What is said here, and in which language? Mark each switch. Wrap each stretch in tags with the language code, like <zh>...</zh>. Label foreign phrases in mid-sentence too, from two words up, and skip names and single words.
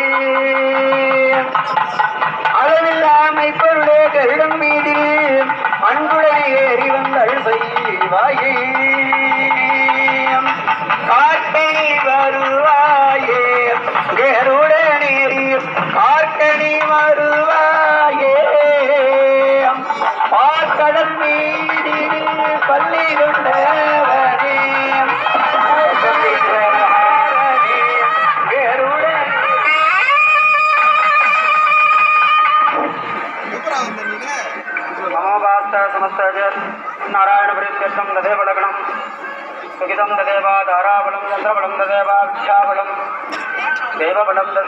<ta>அளவில்லாமை பொருளே கருடம் மீது அன்புடனே ஏறி வந்தல் செய்வாயே கார்கனி வருவாயே கருடனேறி கார்கனி வருவாயே பார்க்கடல் மீதில் பள்ளி கொண்டவனே</ta> <sa>नारायण प्रीत्यर्थम तदेव लग्नम सुखितम तदेव धाराबलम चंद्रबलम तदेव विद्याबलम देवबलम</sa>